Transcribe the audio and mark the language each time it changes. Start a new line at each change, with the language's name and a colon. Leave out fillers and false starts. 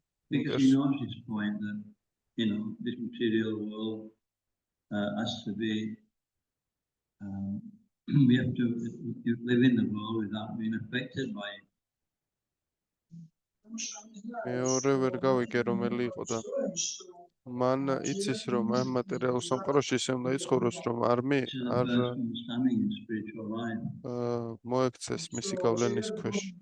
English: Because he knows this point that, this material world has to be, we have to live in the world without being affected by it.
Georgian: მეორე ვერ გავიგე რომელი იყო და მან იცის რომ ამ მატერიალურ სამყაროში ისე უნდა იცხოვროს რომ არ
English: This is the first understanding in spiritual life.
Georgian: მოექცეს მისი გავლენის ქვეშ.